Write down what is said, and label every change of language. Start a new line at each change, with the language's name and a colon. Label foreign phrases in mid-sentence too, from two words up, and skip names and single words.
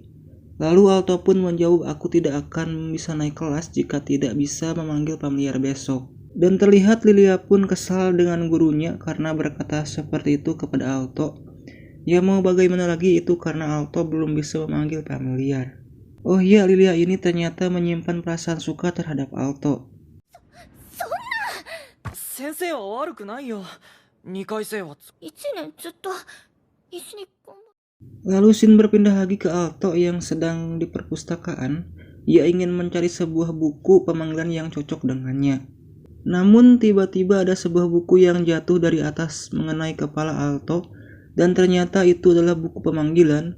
Indonesian: Lalu Alto pun menjawab, aku tidak akan bisa naik kelas jika tidak bisa memanggil familiar besok. Dan terlihat Lilia pun kesal dengan gurunya karena berkata seperti itu kepada Alto. Ya mau bagaimana lagi, itu karena Alto belum bisa memanggil familiar. Oh iya, Lilia ini ternyata menyimpan perasaan suka terhadap Alto.
Japanese: 先生は悪くないよ。2回生は 1年ずっと一緒に頑張っ
Indonesian: Lalu scene berpindah lagi ke Alto yang sedang di perpustakaan. Ia ingin mencari sebuah buku pemanggilan yang cocok dengannya. Namun tiba-tiba ada sebuah buku yang jatuh dari atas mengenai kepala Alto, dan ternyata itu adalah buku pemanggilan.